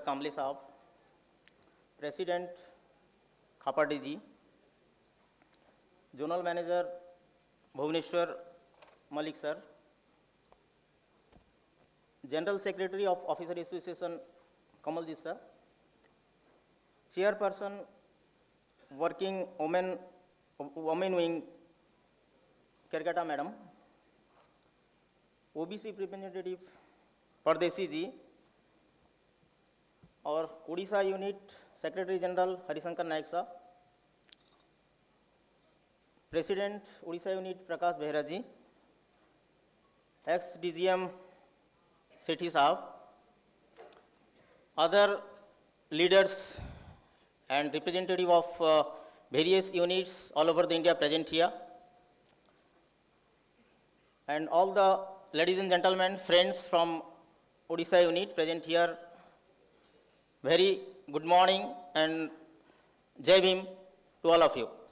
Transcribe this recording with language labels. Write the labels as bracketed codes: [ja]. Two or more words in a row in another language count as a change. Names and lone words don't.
[en] Kamble Saab, President Khapardi ji, Zonal Manager Bhuvaneshwar Malik sir, General Secretary of Officer Association Kamalji sir, Chairperson Working Women Wing Kerkata Madam, OBC representative Pardeshi ji, और Odisha Unit Secretary General Harishankar Naik sir, President Odisha Unit Prakash Behera ji, ex-DGM Sethi Saab, other leaders and representative of various units all over the India present here, and all the ladies and gentlemen, friends from Odisha unit present here, very good morning and [hi] जय भीम [en] to all of you.